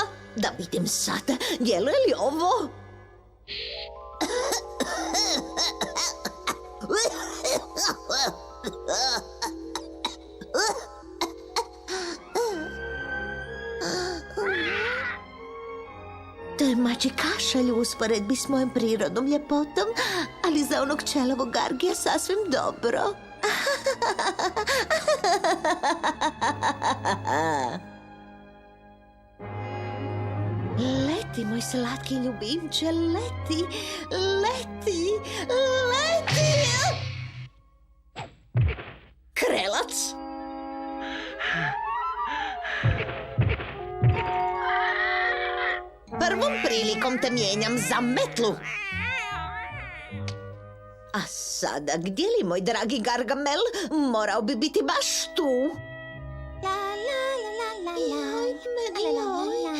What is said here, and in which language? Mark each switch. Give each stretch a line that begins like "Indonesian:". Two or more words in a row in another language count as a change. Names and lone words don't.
Croatian: Da vidim sad, djeluje li ovo? To je mači kašalj u usporedbi s mojom prirodnom ljepotom, ali za onog čelavog Gargija sasvim dobro. Leti, moj slatki ljubimče, leti, leti, leti! Krelac! Prvom prilikom te mijenjam za metlu. A sada, gdje li moj dragi Gargamel? Morao bi biti baš tu. Joj, meni joj.